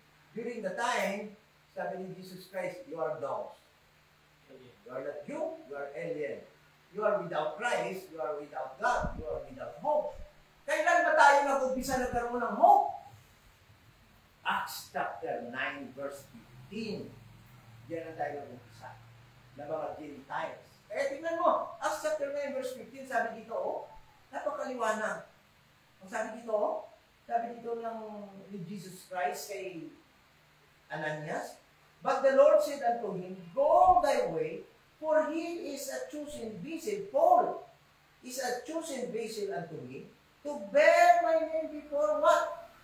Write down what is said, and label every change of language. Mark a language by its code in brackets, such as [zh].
[en] During the time, [tl] sabi ni [en] Jesus Christ, you are dogs. You are not Jew, you are alien. You are without Christ, you are without God, you are without hope. [tl] Kailan ba tayo nag-umpisa nagkaroon ng hope? Acts chapter 9 verse 15. Diyan na tayo nag-umpisa ng mga Gentiles. Kaya tingnan mo, Acts chapter 9 verse 15, sabi dito, napakaliwanag. Ang sabi dito ng ni [en] Jesus Christ kay Ananias, but the Lord said unto him, go thy way, for he is a chosen vessel. Paul is a chosen vessel unto me, to bear my name before what?